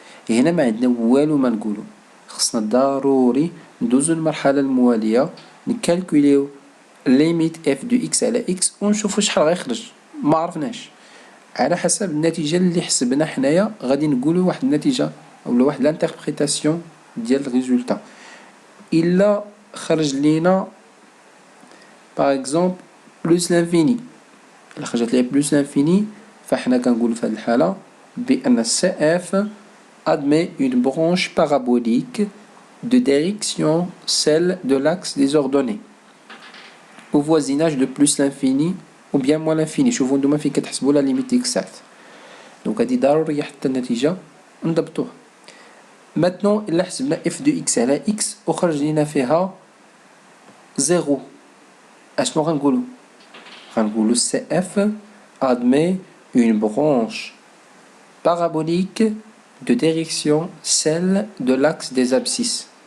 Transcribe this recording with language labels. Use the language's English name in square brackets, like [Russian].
[Arabic] هنا ما عندنا والو ما نقولو، خصنا ضروري ندوزو للمرحله المواليه نكالكوليو ليميت اف دو اكس على اكس ونشوفو شحال غيخرج. ما عرفناش على حسب النتيجه اللي حسبنا حنايا غادي نقولو واحد النتيجه اولا واحد لانتربريتاسيون ديال الريزولتا. الا خرج لينا باغ اكزومبل بلوس لانفيني، الا خرجت لي بلوس لانفيني فاحنا كنقولو في هذه الحاله بان سي اف [French] admet une branche parabolique de direction celle de l'axe des ordonnées au voisinage de plus l'infini ou bien moins l'infini. [Arabic] شوفوا نتوما فين كتحسبوا لا ليميت اكسات، دونك هادي ضروري حتى النتيجه نضبطوها. ماتنون الا حسبنا اف دو اكس على اكس وخرج لينا فيها زيرو، اشنو غنقولوا؟ غنقولوا سي اف [French] admet une branche parabolique de direction celle de l'axe des abscisses.